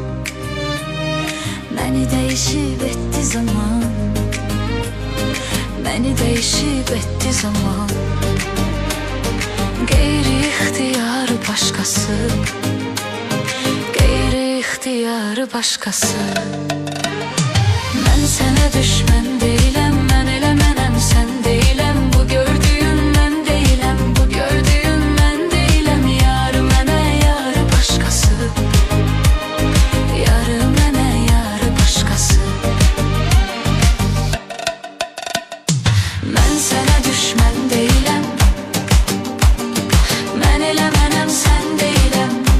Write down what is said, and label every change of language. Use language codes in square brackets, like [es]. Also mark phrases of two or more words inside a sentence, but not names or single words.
[tr] Beni değişip etti zaman. Beni değişip etti zaman. Gayri ihtiyarı başkası. Gayri ihtiyarı başkası. Ben sana [az] düşmən deyiləm, mən eləmənəm, sən deyiləm. Bu gördüyün mən deyiləm, bu gördüyün mən deyiləm. Yarı mənə, yarı başkası. Yarı mənə, yarı başkası. [tr] Ben sana [az] düşmən deyiləm, mən eləmənəm, sən deyiləm.